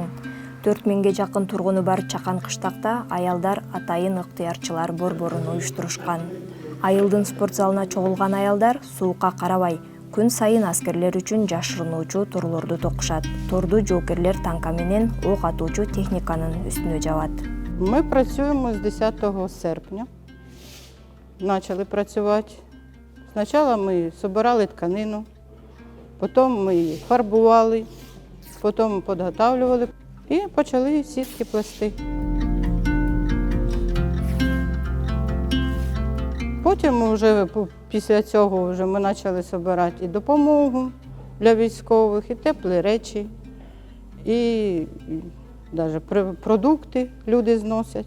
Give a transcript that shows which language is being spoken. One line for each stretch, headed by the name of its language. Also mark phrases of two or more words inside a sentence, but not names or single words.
Kyrgyz: 4000ге жакын тургуну бар чакан кыштакта аялдар атайын ыктыярчылар борборун уюштурушкан. Айылдын спорт залына чогулган аялдар суукка карабай күн сайын аскерлер үчүн жашырынуучу торлорду токушат. Торду жоокерлер танка менен ок атуучу техниканын үстүнө жабат.
Ukrainian: Ми працюємо з 10 серпня. Почали працювати. Спочатку ми збирали тканину, потім ми її фарбували, потім підготовлювали і почали сітки плести. Потім вже після цього ми почали збирати і допомогу для військових, і теплі речі, і навіть продукти люди зносять.